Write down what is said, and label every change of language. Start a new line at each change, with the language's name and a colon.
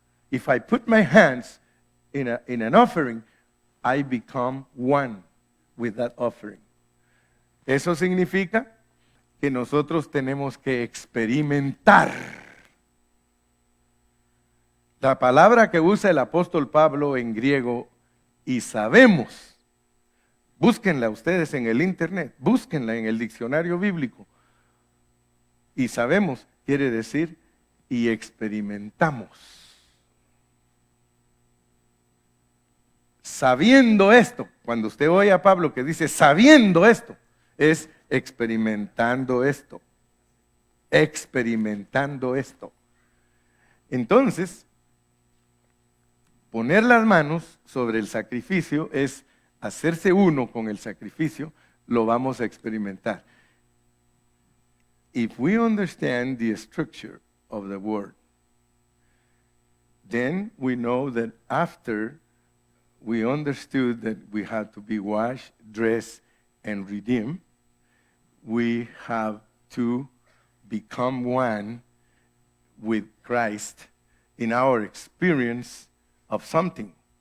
English: If I put my hands in an offering, I become one with that offering.
Spanish: Eso significa que nosotros tenemos que experimentar. La palabra que usa el apóstol Pablo en griego, y sabemos, búsquenla ustedes en el internet, búsquenla en el diccionario bíblico. Y sabemos quiere decir y experimentamos. Sabiendo esto, cuando usted oye a Pablo que dice sabiendo esto, es experimentando esto. Experimentando esto. Entonces, poner las manos sobre el sacrificio es hacerse uno con el sacrificio, lo vamos a experimentar.
English: If we understand the structure of the word, then we know that after we understood that we had to be washed, dressed, and redeemed, we have to become one with Christ in our experience of something.